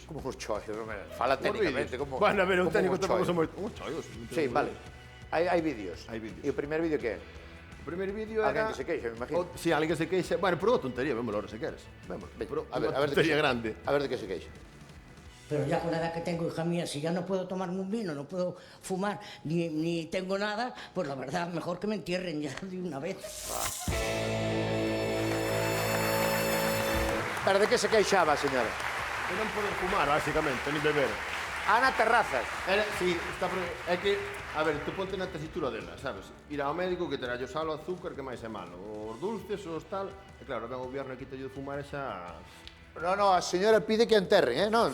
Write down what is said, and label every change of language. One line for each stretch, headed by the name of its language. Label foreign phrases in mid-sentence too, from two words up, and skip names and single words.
Galician: Como os choios, fala técnicamente, como... Bueno, a ver, o como técnico uns tampouco choios. son moito. Uns chollos. Sí, vale. Hai vídeos. Hai vídeos. E o primer vídeo que é? O primeiro vídeo era... Alguén que se queixa, me imagino. Si, alguén que se queixa... Bueno, por unha tontería, vémoslo ahora se queres. Vémoslo. Veña, Pero a ver unha de que tontería se- grande. A ver de que se queixa.
Spanish: Pero ya con la edad que tengo, hija mía, si ya no puedo tomarme un vino, no puedo fumar, ni tengo nada, pues la verdad, mejor que me entierren ya de una vez.
Galician: Pero de que se queixaba, señora? De non poder fumar, basicamente, ni beber. Ana Terrazas. Sí, é que, a ver, tú ponte na tesitura dela, sabes? Ir ao médico que terá o sal, o azúcar, que máis é malo. Os dulces, os tal... E claro, ven o goberno e quita de fumar e xa... No, a señora pide que enterren, non?